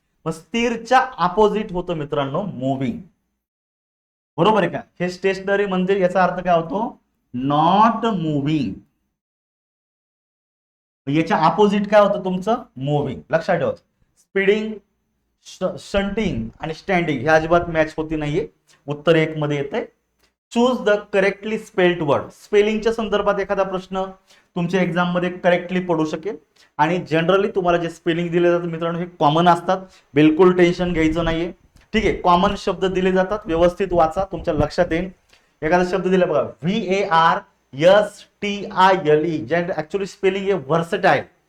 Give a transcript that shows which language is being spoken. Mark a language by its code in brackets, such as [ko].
[mr] मग स्थिरच्या अपोजिट होतं मित्रांनो मुव्हिंग, बरोबर आहे का. हे स्टेशनरी म्हणजे याचा अर्थ काय होतो, [en] Not moving. [mr] याच्या अपोजिट काय होतं तुमचं, मुव्हिंग. लक्षात ठेवा. स्पीडिंग, शंटिंग आणि स्टँडिंग हे अजिबात मॅच होती नाहीये. उत्तर 1 मध्ये येते. [en] Choose the correctly spelled word. [mr] स्पेलिंगच्या संदर्भात एखादा प्रश्न तुमच्या एक्झाम मध्ये करेक्टली पडू शकेल. आणि जनरली तुम्हाला जे स्पेलिंग दिले जातात मित्रांनो हे कॉमन असतात, बिलकुल टेन्शन घ्यायचं नाहीये. ठीक आहे, कॉमन शब्द दिले जातात, व्यवस्थित वाचा, तुमच्या लक्षात येईल. एखादा शब्द दिला बघा, VARSTILE, जे ऍक्च्युअली स्पेलिंग आहे व्हर्सटाईल.